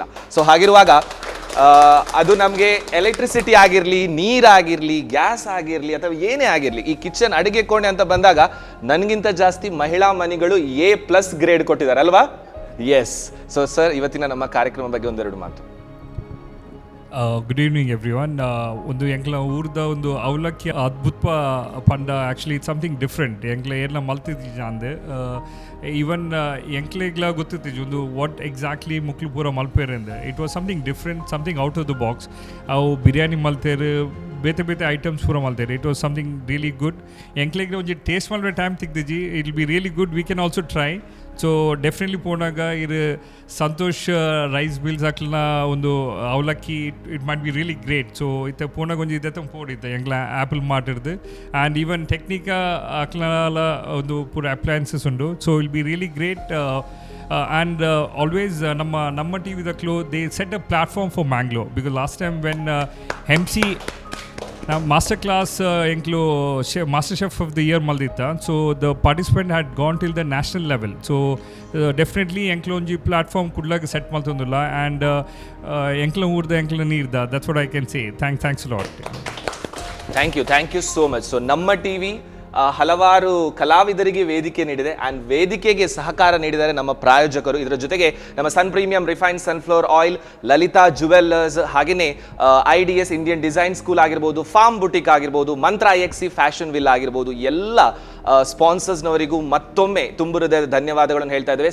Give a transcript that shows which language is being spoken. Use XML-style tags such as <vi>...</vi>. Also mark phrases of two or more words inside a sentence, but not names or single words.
<kn>ಸೊ ಹಾಗಿರುವಾಗ ಅದು ನಮಗೆ ಎಲೆಕ್ಟ್ರಿಸಿಟಿ ಆಗಿರಲಿ, ನೀರಾಗಿರಲಿ, ಗ್ಯಾಸ್ ಆಗಿರಲಿ ಅಥವಾ ಏನೇ ಆಗಿರಲಿ, ಈ ಕಿಚನ್ ಅಡುಗೆ ಕೋಣೆ ಅಂತ ಬಂದಾಗ ನನಗಿಂತ ಜಾಸ್ತಿ ಮಹಿಳಾ ಮನೆಗಳು A+ ಗ್ರೇಡ್ ಕೊಟ್ಟಿದ್ದಾರೆ ಅಲ್ವಾ? ಎಸ್.</kn> <en>So sir,</en> <kn>ಇವತ್ತಿನ ನಮ್ಮ ಕಾರ್ಯಕ್ರಮ ಬಗ್ಗೆ ಒಂದೆರಡು ಮಾತು.</kn> <en>Good evening everyone.</en> <tcy>ಒಂದು ಎಂಕ್ಲ ಊರ್ದ ಒಂದು ಅವಲಕ್ಕಿ ಅದ್ಭುತ ಪಂಡ.</tcy> <en>Actually it's something different.</en> <tcy>ಎಂಕ್ಲ ಏರ್ಲ ಮಲ್ತಿದ್ದೀಜ ಅಂದೆ ಈವನ್ ಎಂಕ್ಲೆಗ್ಲ ಗೊತ್ತಿತ್ತೀಜು ಒಂದು</tcy> <en>what exactly</en> <tcy>ಮುಕ್ಲು ಪೂರ ಮಲ್ಪೇರೆಂದೆ.</tcy> <en>It was something different, something out of the box.</en> <tcy>ಅವು ಬಿರಿಯಾನಿ ಮಲ್ತೇರು, ಬೇತೆ ಐಟಮ್ಸ್ ಪೂರ ಮಲ್ತೇರು.</tcy> <en>It was something really good.</en> <tcy>ಎಂಕ್ಲೆಗ್ಲ ಒಂಜಿ ಟೇಸ್ಟ್ ಮಲ್ಪೆ ಟೈಮ್ ತಿಕ್ದಿಜಿ.</tcy> <en>It will be really good. We can also try. So definitely</en> <tcy>ಪೋನಾಗ ಇದು ಸಂತೋಷ್ ರೈಸ್ ಮಿಲ್ಸ್ ಹಾಕ್ಲನ ಒಂದು ಅವಲಕ್ಕಿ</tcy> <en>it might be really great.</en> <tcy>ಸೊ ಇತ್ತೆ ಪೋನಾಗ ಒಂಜಿ ಇದ್ದ ಪೋಡಿತ್ತೆ ಎಂಗ್ಲ ಆ್ಯಪಲ್ ಮಾಟಿರ್ದು.</tcy> <en>And even</en> <tcy>ಟೆಕ್ನಿಕಾ ಹಾಕ್ಲನ ಒಂದು ಪೂರ ಅಪ್ಲಯನ್ಸಸ್ ಉಂಡು.</tcy> <en>So will be really great. And always ನಮ್ಮ ಟಿ ವಿ ದಕ್ಲು they set a platform for Mangalore. Because last time when MC Master Class ಎಂಕ್ಲು Master Chef of the Year ಮಲ್ದಿತ್ತ. So the participant had gone till the national level. So definitely</en> <tcy>ಎಂಕ್ಲು ಒಂಜಿ ಪ್ಲಾಟ್ಫಾರ್ಮ್ ಕುಡ್ಲಾಗ ಸೆಟ್ ಮಲ್ತೊಂದುಲ್ಲ. ಆ್ಯಂಡ್ ಎಂಕ್ಲ ಊರ್ದ ಎಂಕ್ಲ ನೀರ್ದ.</tcy> <en>That's what I can say. Thanks lot. Thank you so much.</en> <kn>ಸೊ ನಮ್ಮ ಟಿವಿ ಹಲವಾರು ಕಲಾವಿದರಿಗೆ ವೇದಿಕೆ ನೀಡಿದೆ. ಆ್ಯಂಡ್ ವೇದಿಕೆಗೆ ಸಹಕಾರ ನೀಡಿದ್ದಾರೆ ನಮ್ಮ ಪ್ರಾಯೋಜಕರು. ಇದರ ಜೊತೆಗೆ ನಮ್ಮ ಸನ್ ಪ್ರೀಮಿಯಂ ರಿಫೈನ್ಡ್ ಸನ್ಫ್ಲವರ್ ಆಯಿಲ್, ಲಲಿತಾ ಜುವೆಲ್ಲರ್ಸ್, ಹಾಗೆಯೇ IDS ಇಂಡಿಯನ್ ಡಿಸೈನ್ ಸ್ಕೂಲ್ ಆಗಿರ್ಬೋದು, ಫಾರ್ಮ್ ಬುಟಿಕ್ ಆಗಿರ್ಬೋದು, ಮಂತ್ರ IXC ಫ್ಯಾಷನ್ ವಿಲ್ ಆಗಿರ್ಬೋದು, ಎಲ್ಲ ಸ್ಪಾನ್ಸರ್ಸ್ನವರಿಗೂ ಮತ್ತೊಮ್ಮೆ ತುಂಬು ಹೃದಯದ ಧನ್ಯವಾದಗಳನ್ನು ಹೇಳ್ತಾ ಇದ್ದೇವೆ.</kn>